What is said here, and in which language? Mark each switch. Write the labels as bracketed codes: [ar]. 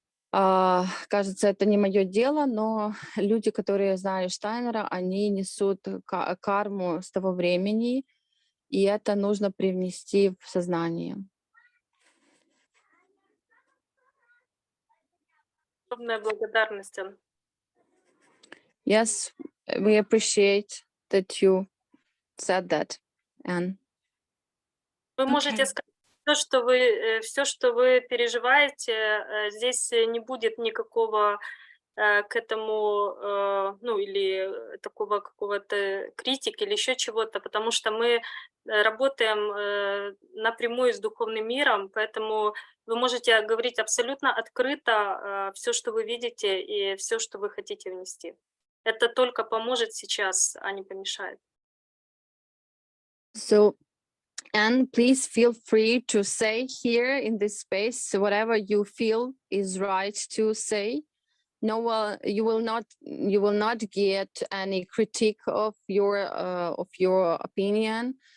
[ru] Кажется, это не мое дело, но люди, которые знали Штайнера, они несут карму с того времени, и это нужно привнести в сознание. Огромная благодарность. [en] Yes, we appreciate that you said that, Anne. [ru] Вы можете сказать все, что вы переживаете, здесь не будет никакого к этому, ну, или такого какого-то критики или еще чего-то, потому что мы работаем напрямую с духовным миром, поэтому вы можете говорить абсолютно открыто все, что вы видите, и все, что вы хотите внести. Это только поможет сейчас, а не помешает. [en] So, and please feel free to say here in this space whatever you feel is right to say. No, you will not get any critique of your opinion.